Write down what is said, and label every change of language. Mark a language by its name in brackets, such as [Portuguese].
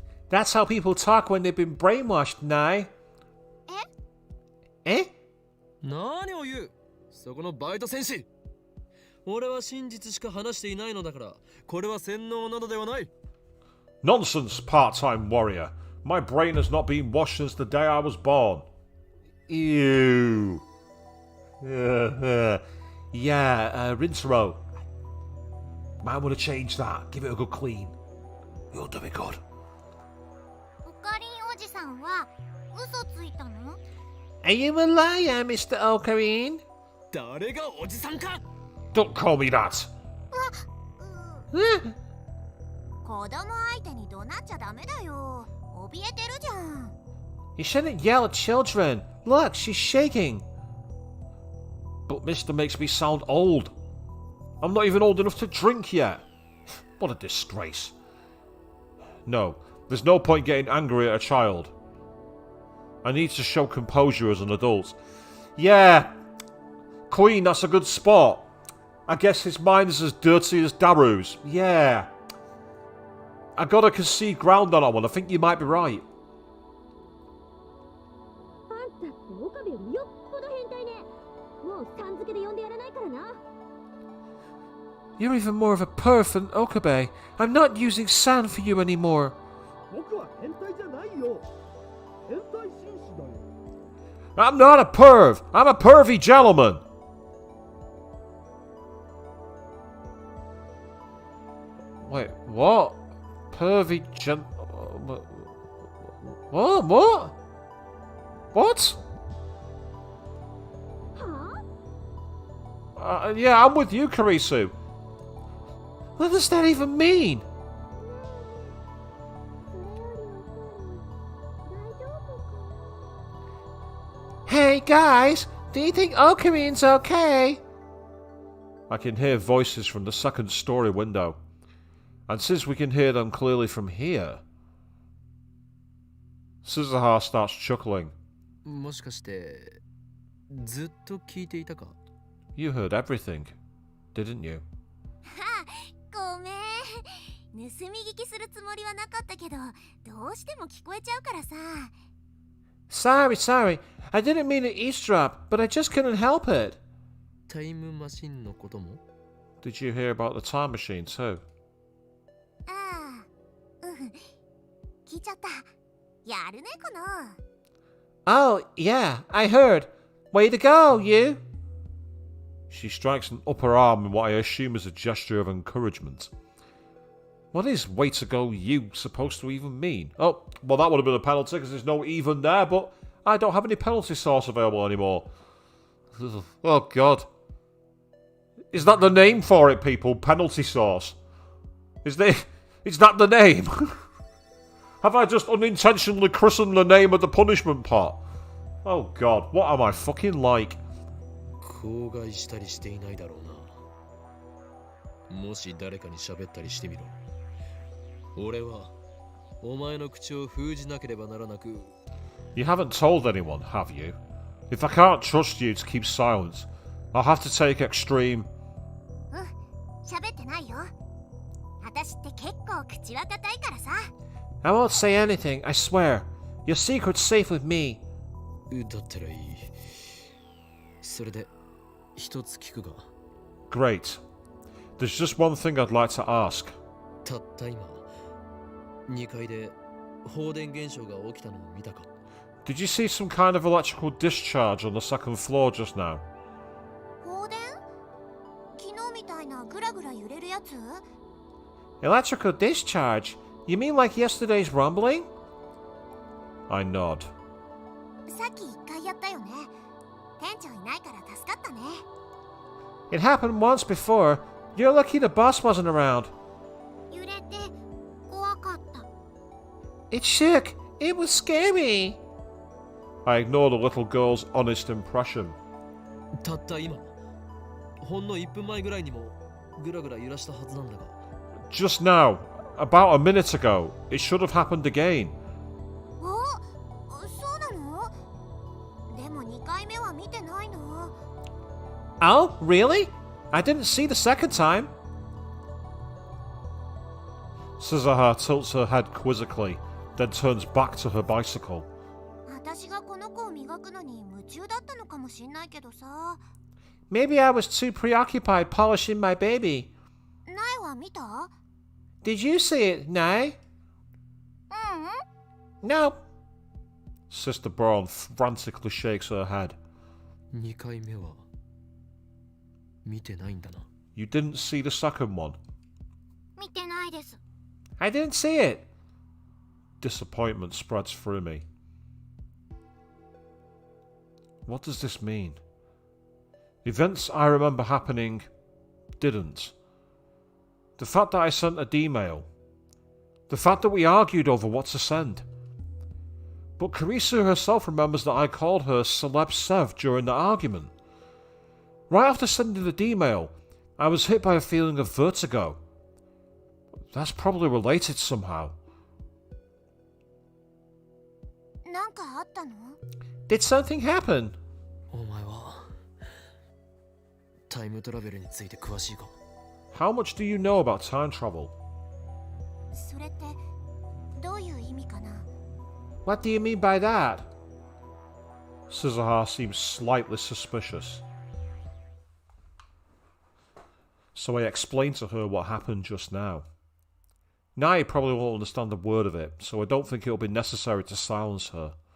[English] That's how people talk when they've been brainwashed, Nai. え [Japanese] 何を言う、そこのバイト戦士。俺は真実しか話していないのだから、これは洗脳などではない。 [English] Nonsense, part-time warrior. My brain has not been washed since the day I was born. Ew. Yeah, rinse row. Might want to change that. Give it a good clean. You'll do it good. [Japanese] オカリンおじさんは嘘ついたの？ [English] Are you a liar, Mr. Ocarine? [Japanese] 誰がおじさんか。 [English] Don't call me that. [Japanese] 子供相手に怒鳴っちゃダメだよ。怯えてるじゃん。 [English] You shouldn't yell at children. Look, she's shaking. But Mister makes me sound old. I'm not even old enough to drink yet. What a disgrace. No, there's no point getting angry at a child. I need to show composure as an adult. Yeah, Queen, that's a good spot. I guess his mind is as dirty as Daru's. Yeah. I gotta concede ground on that one. I think you might be right. [Japanese] あんたって岡部よりよっぽど変態ね。もうさん付けで呼んでやらないからな。 [English] You're even more of a perv than Okabe. I'm not using sand for you anymore. [Japanese] 僕は変態じゃないよ。変態紳士だよ。 [English] I'm not a perv. I'm a pervy gentleman. Wait, what? Pervy gen... What? What? What? Yeah, I'm with you, Karisu. What does that even mean? Hey guys, do you think Okarine's okay? I can hear voices from the second story window. And since we can hear them clearly from here... Suzuha starts chuckling. [Japanese] もしかしてずっと聞いていたか。 [English] You heard everything, didn't you? [Japanese] ごめん。盗み聞きするつもりはなかったけど、どうしても聞こえちゃうからさ。 [English] Sorry. I didn't mean to eavesdrop, but I just couldn't help it. [Japanese] タイムマシンのことも。 [English] Did you hear about the time machine too? [Japanese] ああ、聞いちゃった。やるね、この。 [English] Oh, yeah, I heard. Way to go, you. She strikes an upper arm in what I assume is a gesture of encouragement. What is way to go you supposed to even mean? Oh, well that would have been a penalty because there's no even there, but I don't have any penalty sauce available anymore. Oh god. Is that the name for it, people? Penalty sauce? Is that the name? Have I just unintentionally christened the name of the punishment pot? Oh god, what am I fucking like? [Japanese] 口外したりしていないだろうな。もし誰かに喋ったりしてみろ。俺はお前の口を封じなければならなく。 [English] You haven't told anyone, have you? If I can't trust you to keep silent, I'll have to take extreme... [Japanese] 喋ってないよ。私って結構口は固いからさ。 [English] I won't say anything, I swear. Your secret's safe with me. [Japanese] だったらいい。それで一つ聞くが。 [English] Great. There's just one thing I'd like to ask. [Japanese] たった今、2階で放電現象が起きたのを見たか。 [English] Did you see some kind of electrical discharge on the second floor just now? [Japanese] 放電？昨日みたいなグラグラ揺れるやつ？ [English] Electrical discharge? You mean like yesterday's rumbling? I nod. [Japanese] さっき1回やったよね。店長いないから助かったね。 [English] It happened once before. You're lucky the boss wasn't around. [Japanese] 揺れて怖かった。 [English] It shook. It was scary. I ignore the little girl's honest impression. [Japanese] たった今、ほんの1分前ぐらいにもグラグラ揺らしたはずなんだが。 [English] Just now, about a minute ago, it should have happened again. [Japanese] そうなの？でも2回目は見てないの。 [English] Oh, really? I didn't see the second time. Suzuha tilts her head quizzically, then turns back to her bicycle. [Japanese] 私がこの子を磨くのに夢中だったのかもしんないけどさ。 [English] Maybe I was too preoccupied polishing my baby. [Japanese] 苗は見た？ [English] Did you see it, Nai? [Japanese] うん。 [English] No. Sister Braun frantically shakes her head. [Japanese] 2回目は見てないんだな。 [English] You didn't see the second one? [Japanese] 見てないです。 [English] I didn't see it. Disappointment spreads through me. What does this mean? Events I remember happening didn't. The fact that I sent an email. The fact that we argued over what to send. But Carissa herself remembers that I called her Celeb Sev during the argument. Right after sending the email, I was hit by a feeling of vertigo. That's probably related somehow. [Japanese] なんかあったの？ [English] Did something happen? [Japanese] お前はタイムトラベルについて詳しいか？ [English] How much do you know about time travel? [Japanese] それってどういう意味かな？ [English] What do you mean by that? Scissorha seems slightly suspicious. So I explained to her what happened just now. Nai probably won't understand a word of it, so I don't think it'll be necessary to silence her.